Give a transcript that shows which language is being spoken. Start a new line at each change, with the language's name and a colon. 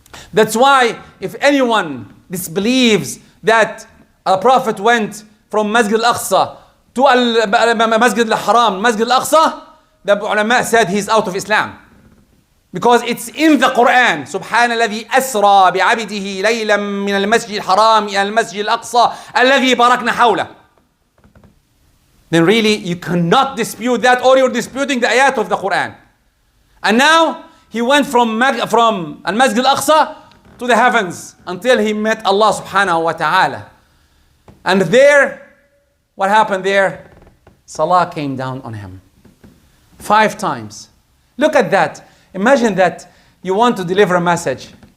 English: That's why if anyone disbelieves that a Prophet went from Masjid Al-Aqsa to Masjid Al-Haram, Masjid Al-Aqsa, the ulama said he's out of Islam. Because it's in the Quran.
Arabic: سبحان الذي أسرى بعبده ليلا من المسجد الحرام إلى المسجد الأقصى الذي باركنا حوله.
English: Then really you cannot dispute that, or you're disputing the ayat of the Quran. And now he went from Al-Masjid Al-Aqsa to the heavens until he met Allah subhanahu wa ta'ala. And there, what happened there? Salah came down on him 5 times. Look at that. Imagine that you want to deliver a message